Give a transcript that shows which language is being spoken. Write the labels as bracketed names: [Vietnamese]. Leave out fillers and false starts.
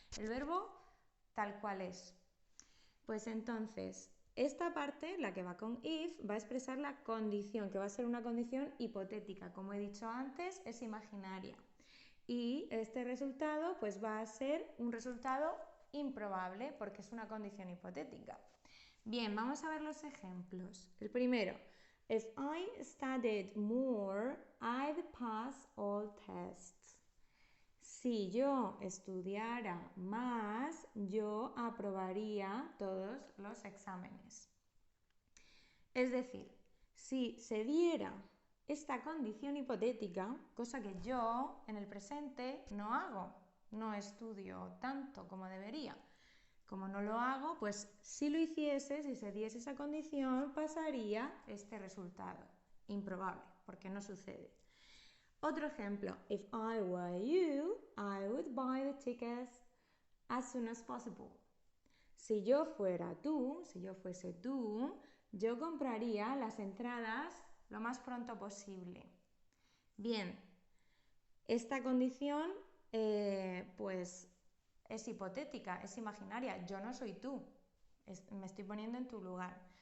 [Spanish] El verbo tal cual es. Pues entonces, esta parte, la que va con if, va a expresar la condición, que va a ser una condición hipotética. Como he dicho antes, es imaginaria. Y este resultado pues va a ser un resultado improbable porque es una condición hipotética. Bien, vamos a ver los ejemplos. El primero, [English] if I studied more, I'd pass all tests. [Spanish] Si yo estudiara más, yo aprobaría todos los exámenes. Es decir, si se diera esta condición hipotética, cosa que yo en el presente no hago, no estudio tanto como debería. Como no lo hago, pues si lo hiciese, si se diese esa condición, pasaría este resultado. Improbable, porque no sucede. Otro ejemplo, [English] if I were you, I would buy the tickets as soon as possible. [Spanish] Si yo fuera tú, si yo fuese tú, yo compraría las entradas lo más pronto posible. Bien, esta condición pues es hipotética, es imaginaria, yo no soy tú, me estoy poniendo en tu lugar.